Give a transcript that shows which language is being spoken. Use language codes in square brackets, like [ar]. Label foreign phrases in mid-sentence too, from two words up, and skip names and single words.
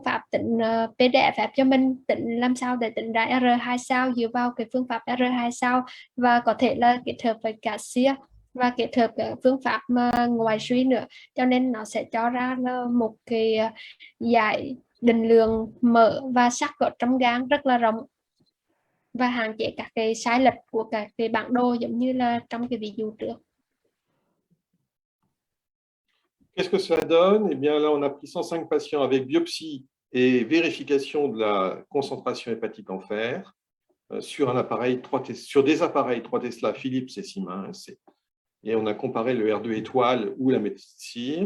[vi] pháp tính PDFF cho mình, tính làm sao để tính ra R2 sao dựa vào cái phương pháp R2 sao, và có thể là kết hợp với cả SIR và kết hợp phương pháp ngoại suy nữa, cho nên nó sẽ cho ra một cái giải định lượng mỡ và sắt ở trong gan rất là rộng và hạn chế các cái sai lệch của các cái bản đồ giống như là trong cái ví dụ trước. [fr] Qu'est-ce que cela donne? Eh bien là, on a pris 105 patients avec biopsie et vérification de la concentration hépatique en fer sur des appareils 3 Tesla Philips et Siemens. Et on a comparé le R2 étoile ou la méthode SIR.